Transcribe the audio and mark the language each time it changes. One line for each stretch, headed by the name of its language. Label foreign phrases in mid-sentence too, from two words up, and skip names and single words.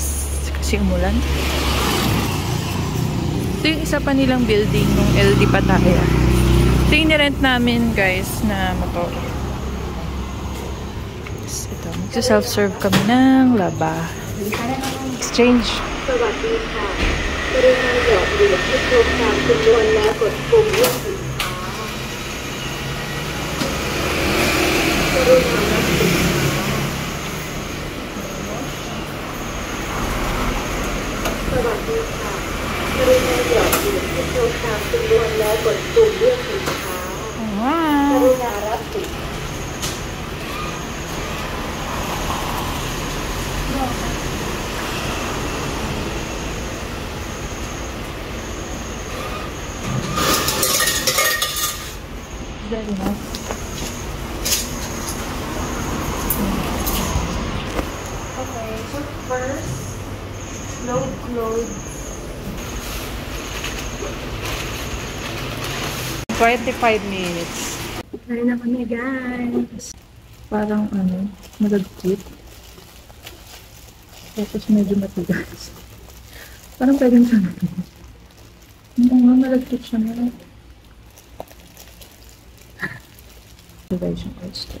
Filipino: Kasi umulan. Ito yung isa pa nilang building ng LD Pattaya. Ito yung nirent namin guys na motor. Ito, magsa-self-serve kami ng laba. Exchange.
Thai: สวัสดีค่ะกรุณาหยอดเหรียญที่ครบตามจำนวนแล้วกดปุ่มเลือกสินค้ากรุณารับสินค้าสวัสดีค่ะกรุณาหยอดเหรียญที่ครบตามจำนวนแล้วกดปุ่มเลือกสินค้ากรุณารับสินค้า
English: Is that enough? Okay, so first, load clothes. 25 minutes.
Filipino: Kaya na kami guys. Parang ano, malagkit. Tapos medyo matigas. Parang pwedeng sa natin. Oo nga, malagkit siya na. Guys, yung oyster.